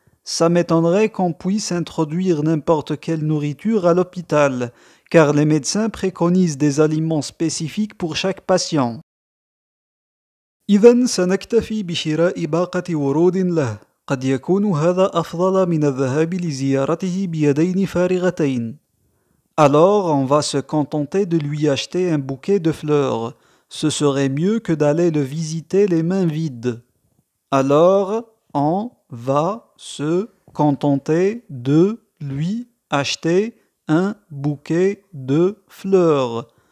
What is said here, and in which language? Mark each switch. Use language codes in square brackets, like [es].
[fr] Ça m'étonnerait qu'on puisse introduire n'importe quelle nourriture à l'hôpital, car les médecins préconisent des aliments spécifiques pour chaque patient. [ar] إذن سنكتفي بشراء باقة ورود له. قد يكون هذا أفضل من الذهاب لزيارته بيدين فارغتين. [fr] Alors on va se contenter de lui acheter un bouquet de fleurs. Ce serait mieux que d'aller le visiter les mains vides. Alors on va se contenter de lui acheter un bouquet de fleurs.